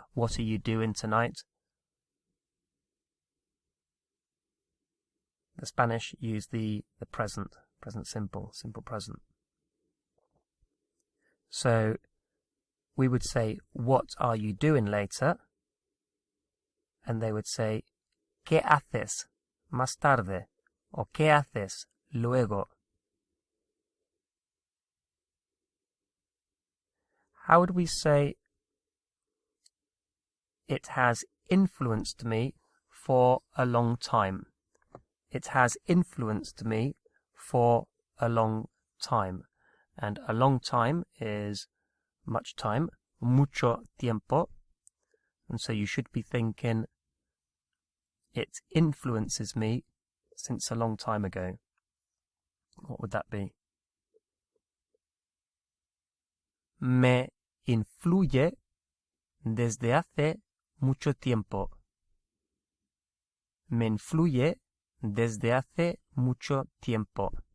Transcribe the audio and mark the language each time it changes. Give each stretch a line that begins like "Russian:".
English: What are you doing tonight? The Spanish use the present simple present. So we would say, what are you doing later? And they would say, ¿qué haces más tarde?
Spanish: O ¿qué haces luego?
English: How would we say, it has influenced me for a long time? It has influenced me for a long time. And a long time is much time, mucho tiempo. And so you should be thinking, it influences me since a long time ago. What would that be?
Spanish: Me influye desde hace mucho tiempo. Me influye desde hace mucho tiempo.